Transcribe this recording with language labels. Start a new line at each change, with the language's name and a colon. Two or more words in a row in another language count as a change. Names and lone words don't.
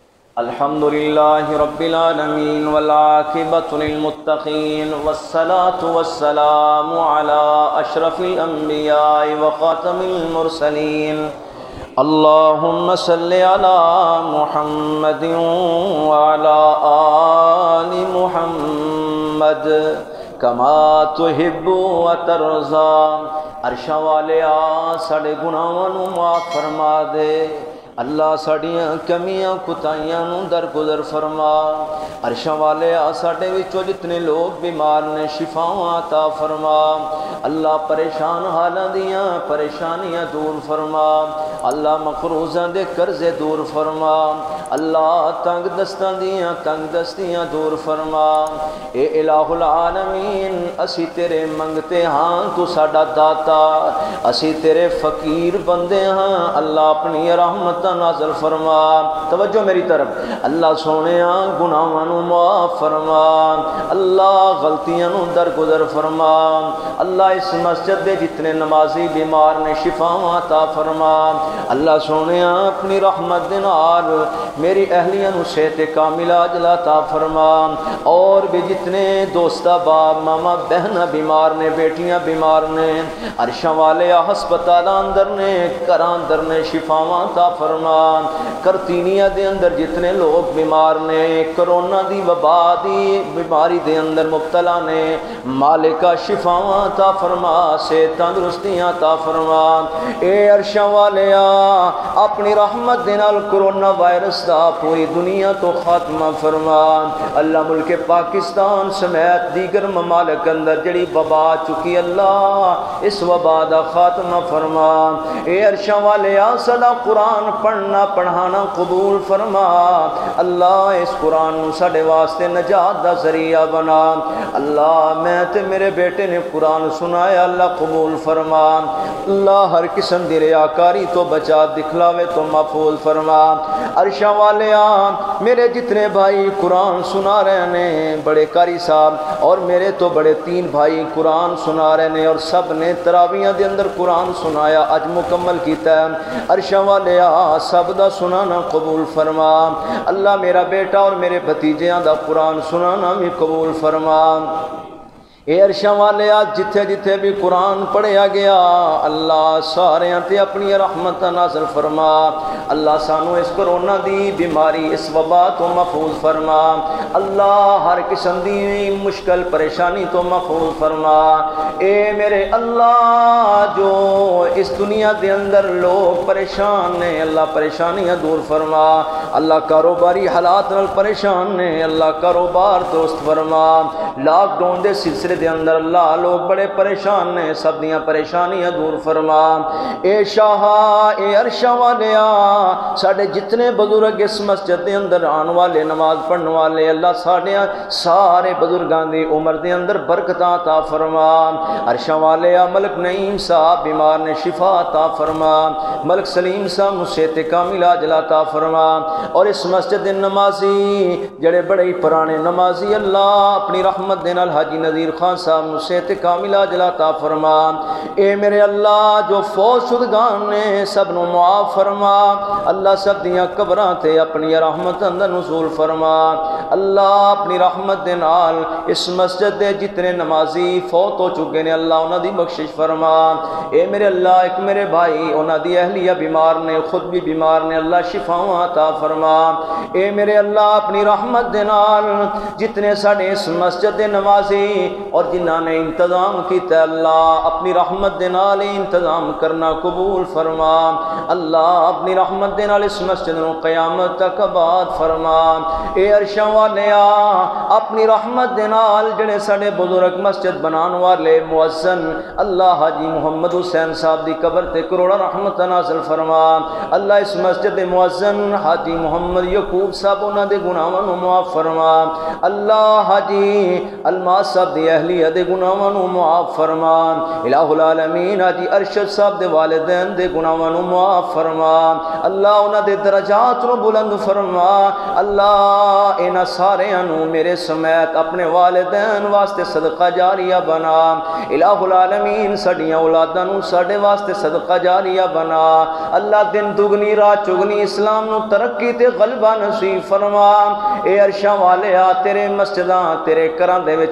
Arabic: الحمد لله رب العالمين والعاقبة للمتقين والصلاة والسلام على أشرف الأنبياء وخاتم المرسلين اللهم صل على محمد وعلى آل محمد كما تحب وترضى
Punjabi: عرشاں والیا ساڈے گناہاں نوں معاف فرما دے اللہ ساڈیاں کمیاں کوتاہیاں نوں درگزر فرما عرشاں والے ساڈے وچوں جتنے لوگ بیمار نے شفاواں عطا فرما اللہ پریشان حالاں دیاں پریشانیاں دور فرما اللہ مقروضاں دے قرضے دور فرما اللہ تنگ دستاں دیاں تنگ دستیاں دور فرما اے
Arabic: الہ العالمین
Punjabi: اسی تیرے منگتے ہاں تو ساڈا داتا اسی تیرے فقیر بندے ہاں اللہ اپنی رحمت نازل فرما توجہ میری طرف اللہ سونےاں گناہاں نوں معاف فرما اللہ غلطیاں نوں درگزر فرما اللہ اس مسجد دے جتنے نمازی بیمار نے شفاواں عطا فرما اللہ سونےاں اپنی رحمت دے نال میری اہلیاں نوں صحت کاملہ عاجلہ عطا فرما اور بھی جتنے دوست باپ ماما بہناں بیمار نے بیٹیاں بیمار نے عرشاں والے ہسپتالاں اندر نے گھراں اندر نے شفاواں عطا فرما کرتینیا دے اندر جتنے لوگ بیمار نے کرونا دی وبا دی بیماری دے اندر مبتلا نے مالکہ شفاواں عطا فرما صحت تندرستیاں عطا فرما اے عرشاں والیا اپنی رحمت دے نال کرونا وائرس دا پوری دنیا تو خاتمہ فرما اللہ ملک پاکستان سمیت دیگر ممالک اندر جڑی وبا چکی اللہ اس وبا دا خاتمہ فرما اے عرشاں والیا سدا قرآن پڑھنا پڑھانا قبول فرما اللہ اس قرآن ساڈے واسطے نجات دا ذریعہ بنا اللہ میں تے میرے بیٹے نے قرآن سنایا اللہ قبول فرما اللہ ہر قسم دی ریاکاری تو بچا دکھلاوے تو محفوظ فرما عرشاں والیا میرے جتنے بھائی قرآن
Urdu: سنا رہے ہیں
Punjabi: بڑے قاری صاحب اور میرے تو بڑے 3 بھائی قرآن
Urdu: سنا رہے ہیں
Punjabi: اور سب نے تراویحاں دے اندر قرآن سنایا اج مکمل کیتا ہے عرشاں والیا سب دا سنانا قبول فرما اللہ میرا بیٹا اور میرے بھتیجیاں دا قرآن سنانا بھی قبول فرما اے عرشاں والے جتھے جتھے بھی قرآن پڑھیا گیا اللہ سارے تے اپنی رحمت نازل فرما اللہ سانو اس کرونا دی بیماری اس وبا تو محفوظ فرما اللہ ہر قسم دی مشکل پریشانی تو محفوظ فرما اے میرے اللہ جو اس دنیا دے اندر لوگ پریشان نے اللہ پریشانیاں دور فرما اللہ کاروباری حالات نال پریشان نے اللہ کاروبار درست فرما لاک ڈاؤن دے سلسلے دے اندر اللہ لوگ بڑے پریشان نے سب دیاں پریشانیاں دور فرما اے شاہ اے عرشاں والیا ساڈے جتنے بزرگ اس مسجد دے اندر آن والے نماز پڑھن والے اللہ سارے بزرگاں دی عمر دے اندر برکتاں عطا فرما عرشاں والیا ملک نعیم صاحب بیمار نے شفا عطا فرما ملک سلیم صاحب صحت کاملہ عاجلہ عطا فرما اور اس مسجد دے نمازی جڑے بڑے ہی پرانے نمازی اللہ اپنی رحمت دے نال حاجی نذیر خان صاحب صحت کاملہ عاجلہ عطا فرما اے میرے اللہ جو فوت شدگان نے سب نو معاف فرما اللہ سب دیاں قبراں تے اپنی رحمت اندر نزول فرما اللہ اپنی رحمت دے نال اس مسجد دے جتنے نمازی فوت ہو چکے نے اللہ انہاں دی بخشش فرما اے میرے اللہ ایک میرے بھائی انہاں دی اہلیہ بیمار نے خود بھی بیمار نے اللہ شفاواں عطا فرما اے میرے اللہ اپنی رحمت دے نال جتنے ساڈے اس مسجد دے نمازی اور جنہاں نے انتظام کیتا اللہ اپنی رحمت دے نال انتظام کرنا قبول فرما اللہ اپنی رحمت دے نال اس مسجد نو قیامت تک آباد فرما اے عرشاں والیا اپنی رحمت دے نال جڑے ساڈے بزرگ مسجد بنان والے مؤذن اللہ حاجی محمد حسین صاحب دی قبر تے کروڑا رحمت نازل فرما اللہ اس مسجد دے مؤذن حاجی محمد یعقوب صاحب انہاں دے گناہاں نو معاف فرما اللہ حاجی الماس صاحب دی اہلیہ دے گناہاں نو معاف فرما
Arabic: الہ العالمین
Punjabi: حاجی ارشد صاحب دے والدین دے گناہاں نو معاف فرما اللہ انہاں دے درجات نو بلند فرما اللہ انہاں ساریاں نو میرے سمیت اپنے والدین واسطے صدقہ جاریہ بنا
Arabic: الہ العالمین
Punjabi: ساڈیاں اولاداں نو ساڈے واسطے صدقہ جاریہ بنا اللہ دن دگنی رات چگنی اسلام نو ترقی تے غلبہ نصیب فرما اے عرشاں والے تیرے مسجداں تیرے گھراں دے وچ